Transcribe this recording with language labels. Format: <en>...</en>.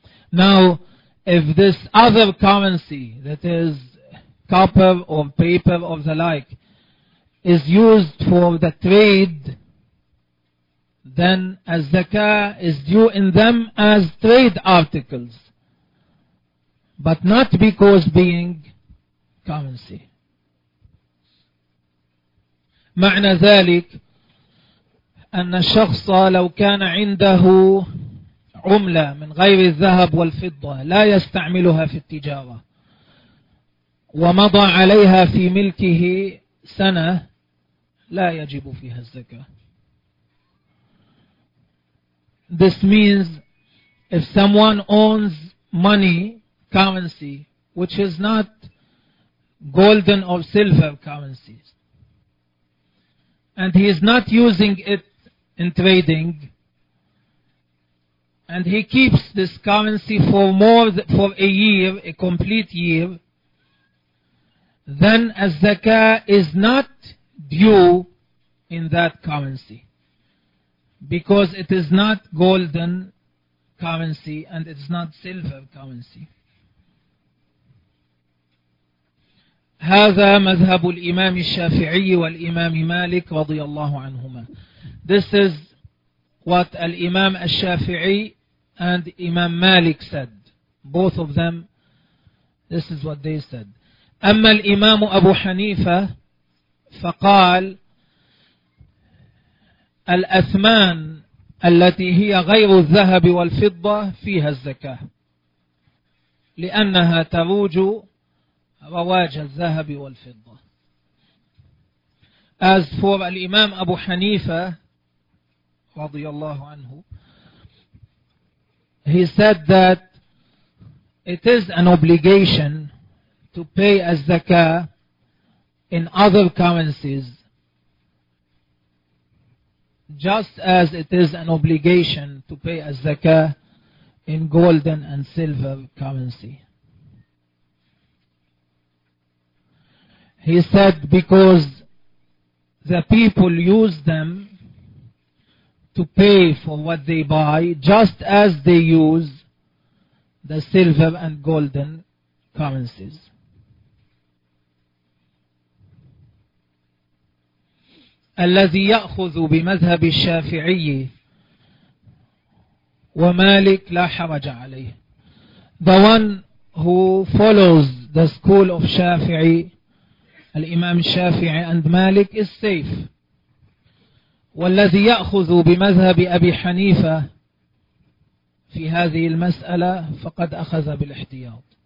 <en>Now if this other currency, that is copper or paper or the like, is used for the trade, then az-zakah is due in them as trade articles, but not because being currency.</en> <ar>معنى ذلك أن الشخص لو كان عنده عملة من غير الذهب والفضة لا يستعملها في التجارة ومضى عليها في ملكه سنة لا يجب فيها الزكاة.</ar> <en>This means if someone owns money currency which is not golden or silver currencies and he is not using it in trading and he keeps this currency for a year, a complete year, then الزكاة is not due in that currency because it is not golden currency and it is not silver currency.</en> <ar>هذا مذهب الإمام الشافعي والإمام مالك رضي الله عنهما.</ar> <en>This is what الإمام الشافعي and Imam Malik said. Both of them, this is what they said.</en> <ar>أما الإمام أبو حنيفة فقال الأثمان التي هي غير الذهب والفضة فيها الزكاة لأنها تروج رواج الذهب والفضة.</ar> <en>As for الإمام أبو حنيفة</en> <ar>رضي الله عنه,</ar> <en>he said that it is an obligation to pay الزكاة in other currencies just as it is an obligation to pay a zakah in golden and silver currency. He said because the people use them to pay for what they buy just as they use the silver and golden currencies.</en> <ar>الذي يأخذ بمذهب الشافعي ومالك لا حرج عليه.</ar> <en>The one who follows the school of Shafi'i, الإمام الشافعي and مالك, is safe.</en> <ar>والذي يأخذ بمذهب أبي حنيفة في هذه المسألة فقد أخذ بالاحتياط.</ar>